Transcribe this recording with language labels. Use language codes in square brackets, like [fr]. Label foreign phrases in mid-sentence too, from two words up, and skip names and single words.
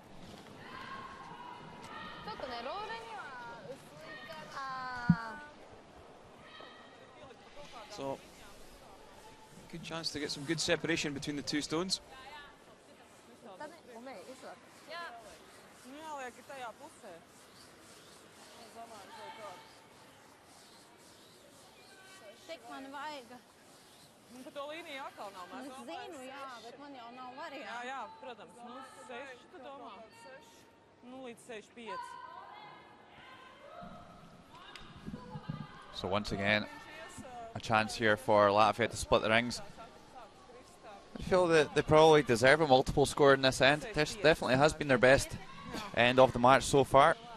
[en] So, good chance to get some good separation between the 2 stones. [lv] Par to līniju atkal nav. Es zinu, jā, bet man jau nav variantu. Jā, protams. 6 tu domā? Līdz 65. [en] So once again, a chance here for Latvia to split the rings. I feel that they probably deserve a multiple score in this end. This definitely has been their best end of the match so far.